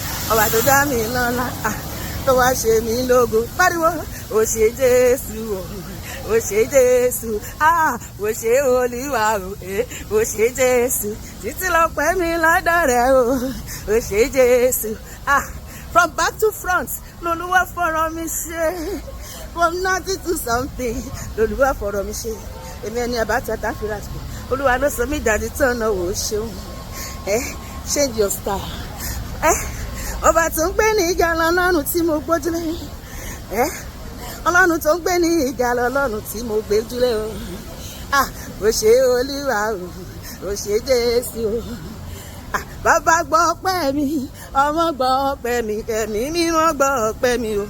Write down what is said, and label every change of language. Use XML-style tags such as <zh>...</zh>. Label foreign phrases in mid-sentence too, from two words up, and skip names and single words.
<yo>Ọba tó dá mi lọ́lá, ah, tó wá ṣe mí lógo. Pariwo, "O ṣé Jésù o, o ṣé Jésù, ah, o ṣé Olúwa o, eh, o ṣé Jésù. Títí lọ́pẹ́ mi lọ́dọ̀ rẹ o, o ṣé Jésù."</yo> <en>Ah, from back to front,</en> <yo>lolúwa fọ̀rọ̀ mi ṣe.</yo> <en>From nothing to something,</en> <yo>lolúwa fọ̀rọ̀ mi ṣe. Èmi ẹni àbáta tá a fi ra sùn. Olúwa ló sọ mí dàdí tán náà, o ṣeun.</yo> <en>Eh, change your style.</en> <yo>Eh, ọba tó ń gbé ní ìjà lọ́lọ́run tí mo gbójúlé. Eh, Ọlọ́run tó ń gbé ní ìjà lọ́lọ́run tí mo gbójúlé o. Ah, o ṣé Olúwa o, o ṣé Jésù o. Ah, bàbá gbọ́ ọpẹ́ mi, ọmọ gbọ́ ọpẹ́ mi, ẹ̀mí mímọ́ gbọ́ ọpẹ́ mi o.</yo>